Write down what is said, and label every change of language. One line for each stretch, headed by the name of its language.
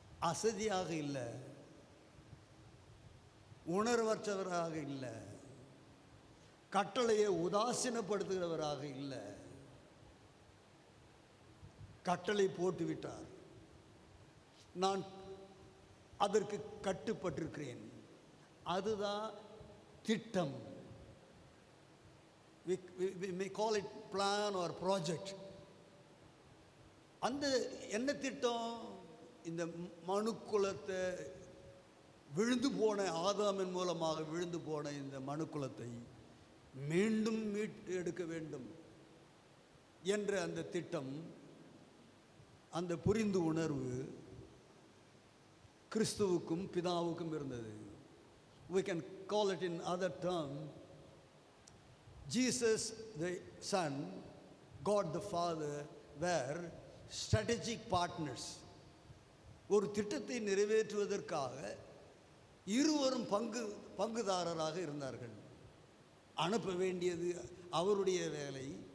Tamil: அசதியாக இல்லை, உணர்வற்றவராக இல்லை, கட்டளையை உதாசீனப்படுத்துகிறவராக இல்லை. கட்டளை போட்டுவிட்டார், நான் அதற்கு கட்டுப்பட்டிருக்கிறேன். அதுதான் திட்டம்.
English: We may call it plan or project.
Tamil: அந்த என்ன திட்டம்? இந்த மனுக்குலத்தை, விழுந்து போன ஆதாமின் மூலமாக விழுந்து போன இந்த மனுக்குலத்தை மீண்டும் மீட்டு எடுக்க வேண்டும் என்ற அந்த திட்டம், அந்த புரிந்து உணர்வு கிறிஸ்துவுக்கும் பிதாவுக்கும் இருந்தது.
English: We can call it in other term, Jesus the Son, God the Father were strategic partners.
Tamil: ஒரு திட்டத்தை நிறைவேற்றுவதற்காக இருவரும் பங்குதாரராக இருந்தார்கள். அனுப்ப வேண்டியது அவருடைய வேலை,